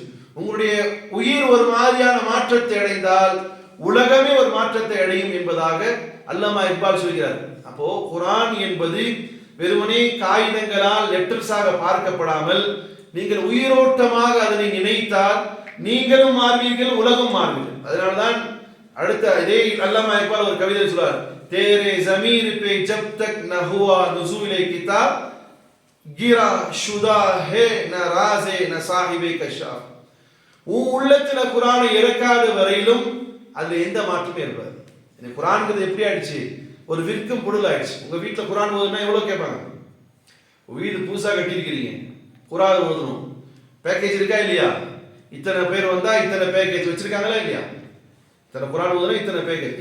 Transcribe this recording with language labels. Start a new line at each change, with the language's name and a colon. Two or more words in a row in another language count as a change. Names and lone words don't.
Tamil: உங்களுடைய உயிர் ஒரு மாதிரியான மாற்றத்தை அடைந்தால் உலகமே ஒரு மாற்றத்தை அடையும் என்பதாக அல்லாமா இக்பால் சொல்கிறார். அப்போ குரான் என்பது வெறுமனே காகிதங்களால் லெட்டர்ஸாக பார்க்கப்படாமல் நீங்கள் உயிரோட்டமாக அதனை நினைத்தால் நீங்களும் மாறுவீர்கள், உலகம் மாறுவீர்கள். அதனால்தான் அடுத்த இதே அல்லாமா இக்பால் ஒரு கவிதை சொல்றார்,
Urdu: تیرے ضمیر پہ جب تک نہ ہوا نزولِ کتاب گرا شدہ ہے نہ رازے نہ صاحبِ کشاف.
Tamil: உன் உள்ளத்துல குரானை இறக்காத வரையிலும் அதுல எந்த மாற்றமே இருக்காது. இந்த குரான்ங்கிறது எப்படி ஆயிடுச்சு, ஒரு விற்கும் பொருள் ஆயிடுச்சு. உங்க வீட்டுல குரான் ஓதுனா எவ்வளவு கேட்பாங்க. வீடு புதுசா கட்டியிருக்கிறீங்க, குரான் ஓதணும், பேக்கேஜ் இருக்கா இல்லையா, இத்தனை பேர் வந்தா இத்தனை பேக்கேஜ் வச்சிருக்காங்களா இல்லையா, இத்தனை குரான் ஓதுனா இத்தனை பேக்கேஜ்.